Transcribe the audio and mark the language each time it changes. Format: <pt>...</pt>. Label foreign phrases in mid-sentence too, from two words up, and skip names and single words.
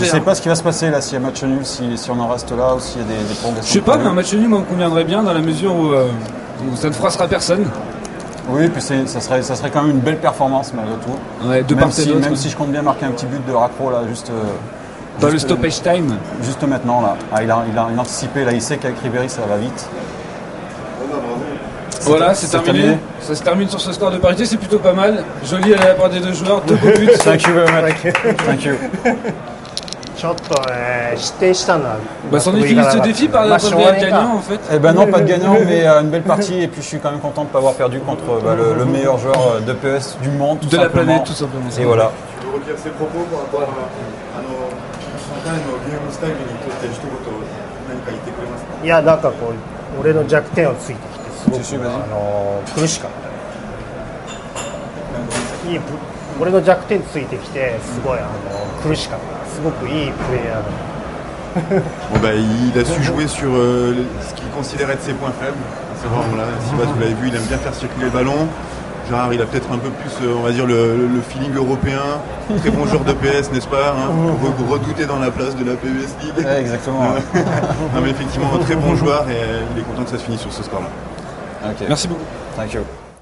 <fr>Je sais pas ce qui va se passer là, s'il y a match nul, si on en reste là ou s'il y a des prolongations. Je sais pas, mais un match nul, moi, me conviendrait bien dans la mesure où ça ne froissera personne. Oui, puis ça serait quand même une belle performance malgré tout. Ouais, de part et d'autre. Même si je compte bien marquer un petit but de Raccro là,</fr> <en>dans le stoppage time.</en> <fr>Juste maintenant là. Ah, il a anticipé là, il sait qu'avec Ribéry ça va vite. Voilà, c'est terminé. Ça se termine sur ce score de parité, c'est plutôt pas mal. Joli à la part des deux joueurs, 2 beaux buts.</fr> <en>Thank you very much. Thank you.</en> <ja>ちょっと失点したのは</ja> <fr>Bah, c'en est fini ce défi par la gagnant en fait. Eh ben non, pas de gagnant, mais une belle partie. Et puis je suis quand même content de ne pas avoir perdu contre le meilleur joueur de PS du monde. De la planète, tout simplement. Et voilà. Tu veux retirer ses propos par rapport à nos</fr> <ja>ゲームスタイルにとって一言何か言ってくれますか？いやなんかこう俺の弱点をついてきてすごく苦しかった。いい俺の弱点ついてきてすごい苦しかった。すごくいいプレイヤーだ。</ja> <fr>Bon bah, il a su jouer sur ce qu'il considère être ses points faibles, à savoir, voilà, Sivas, vous l'avez vu, il aime bien faire circuler le ballon. Gérard, il a peut-être un peu plus, on va dire, le feeling européen. Très bon joueur de PS, n'est-ce pas, hein, redouté dans la place de la PBS League. Ouais, exactement. Non, mais effectivement, un très bon joueur et il est content que ça se finisse sur ce score-là. Okay. Merci beaucoup.</fr> <en>Thank you.</en>